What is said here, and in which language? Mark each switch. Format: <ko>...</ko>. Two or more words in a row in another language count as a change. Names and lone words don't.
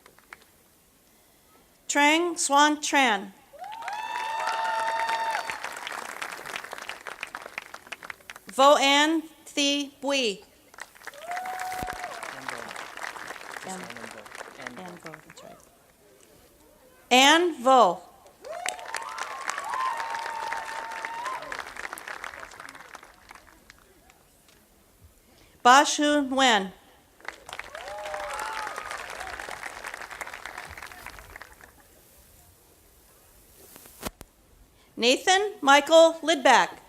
<en>Trang Swan Tran. Vo An Thi Bui. Ann Vo, that's right. Ann Vo. Ba Shun Wen. Nathan Michael Lidback.</en>